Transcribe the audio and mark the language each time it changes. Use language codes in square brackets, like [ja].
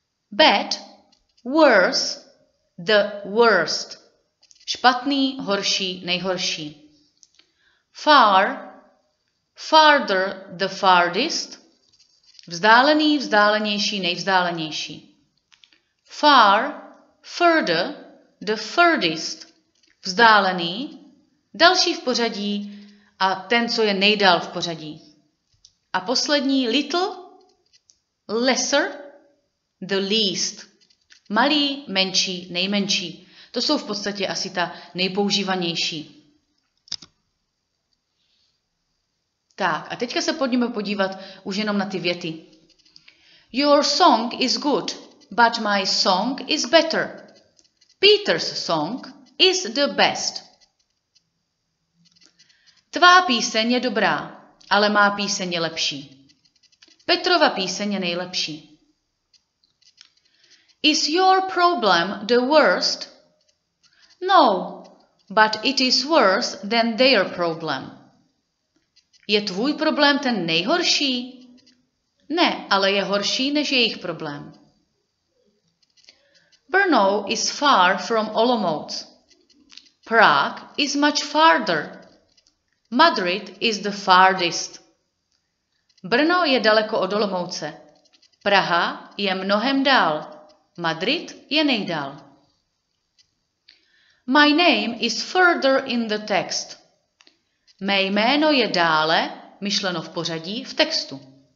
[en] Bad, worse, the worst. [cs] Špatný, horší, nejhorší. [en] Far, farther, the farthest. [cs] Vzdálený, vzdálenější, nejvzdálenější. [en] Far, further, the furthest. [cs] Vzdálený, další v pořadí a ten, co je nejdál v pořadí. A poslední, [en] little, lesser, the least. [cs] Malý, menší, nejmenší. To jsou v podstatě asi ta nejpoužívanější. Tak, a teďka se pojďme podívat už jenom na ty věty. [en] Your song is good, but my song is better. Peter's song is the best. [cs] Tvá píseň je dobrá, ale má píseň je lepší. Petrova píseň je nejlepší. [en] Is your problem the worst? No, but it is worse than their problem. [cs] Je tvůj problém ten nejhorší? Ne, ale je horší než jejich problém. [en] Brno is far from Olomouc. Prague is much farther. Madrid is the farthest. [cs] Brno je daleko od Olomouce. Praha je mnohem dál. Madrid je nejdál. [en] My name is further in the text. [cs] Mé jméno je dále, myšleno v pořadí, v textu.